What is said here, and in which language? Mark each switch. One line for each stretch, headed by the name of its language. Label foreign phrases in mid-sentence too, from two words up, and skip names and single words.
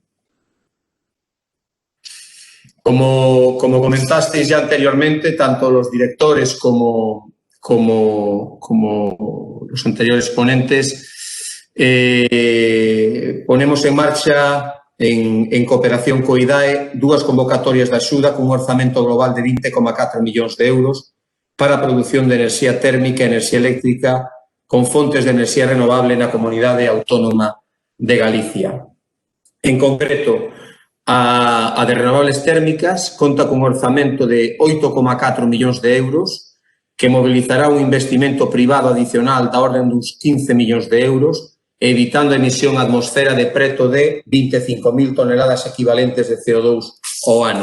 Spanish: Como comentasteis ya anteriormente, tanto los directores como los anteriores ponentes, ponemos en marcha en cooperación
Galician: co IDAE dúas convocatorias de axuda cun orzamento global de 20,4 millóns de euros para a produción de enerxía térmica e enerxía eléctrica con fontes de enerxía renovable na Comunidade Autónoma de Galicia. En concreto, a de renovables térmicas conta cun orzamento de 8,4 millóns de euros que mobilizará un investimento privado adicional da orden dos 15 millóns de euros, evitando a emisión á atmosfera de preto de 25.000 toneladas equivalentes de CO2 ao ano.